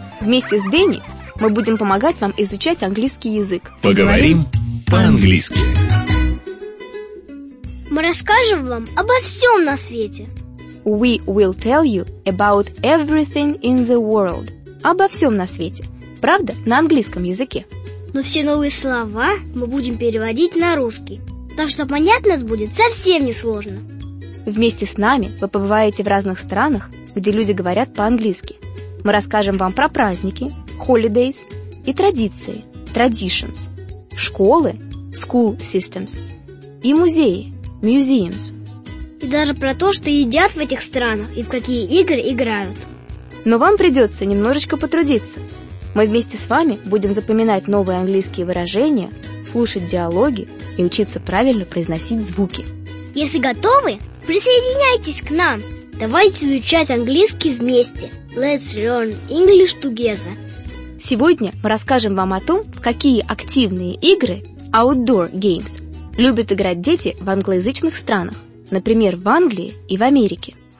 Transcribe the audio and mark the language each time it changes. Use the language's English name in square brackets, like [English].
[Russian] Вместе с Дэнни мы будем помогать вам изучать английский язык. Поговорим по-английски. Мы расскажем вам обо всем на свете. [English] We will tell you about everything in the world. [Russian] Обо всем на свете. Правда, на английском языке. Но все новые слова мы будем переводить на русский. Так что понять нас будет совсем несложно. Вместе с нами вы побываете в разных странах, где люди говорят по-английски. Мы расскажем вам про праздники, holidays, и традиции, traditions, школы, school systems, и музеи, museums. И даже про то, что едят в этих странах и в какие игры играют. Но вам придется немножечко потрудиться. Мы вместе с вами будем запоминать новые английские выражения, слушать диалоги и учиться правильно произносить звуки. Если готовы, присоединяйтесь к нам. Давайте изучать английский вместе. [English] Let's learn English together. [Russian] Сегодня мы расскажем вам о том, в какие активные игры, outdoor games, любят играть дети в англоязычных странах, например, в Англии и в Америке.